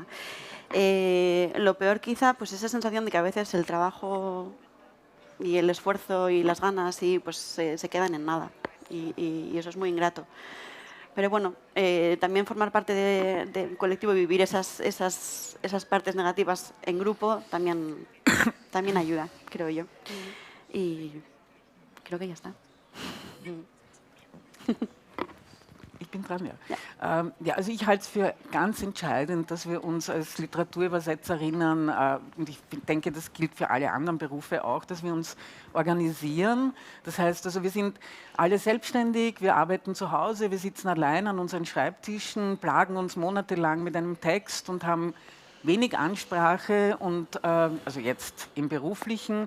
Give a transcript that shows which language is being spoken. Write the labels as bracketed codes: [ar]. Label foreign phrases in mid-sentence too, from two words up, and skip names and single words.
[es] Lo peor quizá, pues esa sensación de que a veces el trabajo y el esfuerzo y las ganas pues se quedan en nada y eso es muy ingrato. Pero bueno, también formar parte del colectivo y vivir esas partes negativas en grupo también ayuda, creo yo. Y creo que ya está. [de] Ich bin dran, ja. Ja, also ich halte es für ganz entscheidend, dass wir uns als Literaturübersetzerinnen, und ich denke, das gilt für alle anderen Berufe auch, dass wir uns organisieren. Das heißt, also wir sind alle selbstständig, wir arbeiten zu Hause, wir sitzen allein an unseren Schreibtischen, plagen uns monatelang mit einem Text und haben wenig Ansprache und also jetzt im Beruflichen.